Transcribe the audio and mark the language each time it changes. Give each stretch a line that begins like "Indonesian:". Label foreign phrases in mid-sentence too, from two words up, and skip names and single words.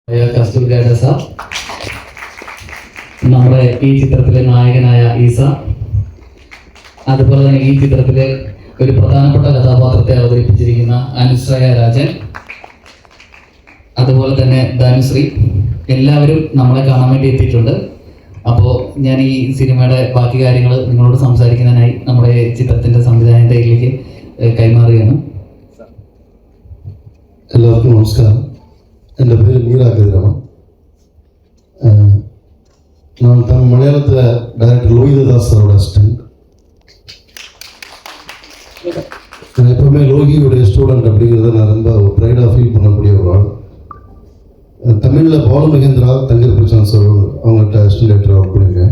Malayalam: കസ്തൂരിയുടെ സാർ, നമ്മുടെ ഈ ചിത്രത്തിലെ നായകനായ ഈസ, അതുപോലെ തന്നെ ഈ ചിത്രത്തിലെ ഒരു പ്രധാനപ്പെട്ട കഥാപാത്രത്തെ അവതരിപ്പിച്ചിരിക്കുന്ന അനുശ്രയ രാജൻ, അതുപോലെ തന്നെ ധനുശ്രീ, എല്ലാവരും നമ്മളെ കാണാൻ വേണ്ടി എത്തിയിട്ടുണ്ട്. അപ്പോൾ ഞാൻ ഈ സിനിമയുടെ ബാക്കി കാര്യങ്ങൾ നിങ്ങളോട് സംസാരിക്കുന്നതിനായി നമ്മുടെ ചിത്രത്തിൻ്റെ സംവിധായകൻ്റെ കയ്യിലേക്ക് കൈമാറുകയാണ്. എല്ലാവർക്കും നമസ്കാരം. എൻ്റെ പേര് மீரா கதிரவன்.
Tamil: நான் மலையாளத்தில் டைரக்டர் லோகிதாஸ் சாரோட அசிஸ்டன்ட். நான் எப்போவுமே லோகியோடைய ஸ்டூடெண்ட் அப்படிங்கிறத நான் ரொம்ப ப்ரைடாக ஃபீல் பண்ணக்கூடிய ஒரு ஆள். தமிழில் பாலு மகேந்திரா, தங்கர் பிரசாந்த் சார் அவங்கள்ட்ட
English: assistant directorஆக
Tamil: ஒர்க் பண்ணியிருக்கேன்.